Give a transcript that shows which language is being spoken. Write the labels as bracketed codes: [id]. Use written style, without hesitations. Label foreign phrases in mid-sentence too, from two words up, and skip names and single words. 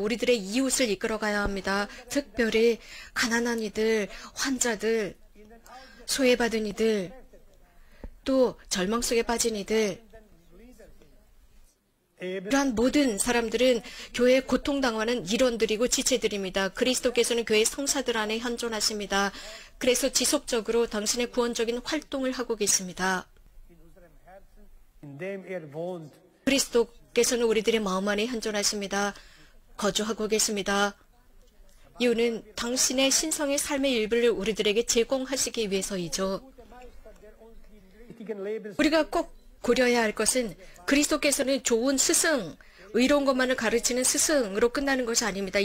[ko] 우리들의 이웃을 이끌어가야 합니다. 특별히 가난한 이들, 환자들, 소외받은 이들, 또 절망 속에 빠진 이들, 이러한 모든 사람들은 교회의 고통당하는 일원들이고 지체들입니다. 그리스도께서는 교회 성사들 안에 현존하십니다. 그래서 지속적으로 당신의 구원적인 활동을 하고 계십니다. [de] in dem wohnt. [ko] 그리스도께서는 우리들의 마음 안에 현존하십니다. 거주하고 계십니다. 이유는 당신의 신성의 삶의 일부를 우리들에게 제공하시기 위해서이죠. [de] Richtigen Lebens [ko] 우리가 꼭 고려해야 할 것은 그리스도께서는 좋은 스승, 의로운 것만을 가르치는 스승으로 끝나는 것이 아닙니다.